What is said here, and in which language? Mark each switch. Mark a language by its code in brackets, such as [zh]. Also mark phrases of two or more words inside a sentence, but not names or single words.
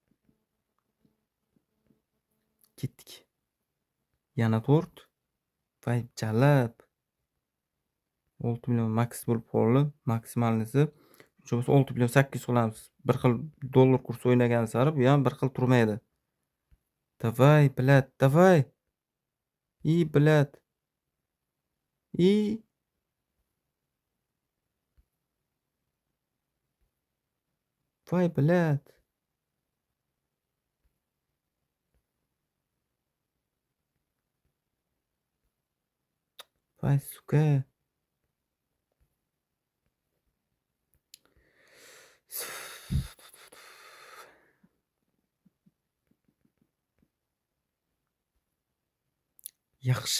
[uz] Ketdik. Yana 4. Voy jalab. 6 million max bo'lib qoldi. Maksimalnisi. Shuncha 6 million 800 qilamiz. Bir xil dollar kursi o'ynagan sari bu ham bir xil turmaydi. [ru] Давай, блядь, давай. И, блядь. И. [uz] Voy, блядь. Voy, suka. Yaxshi.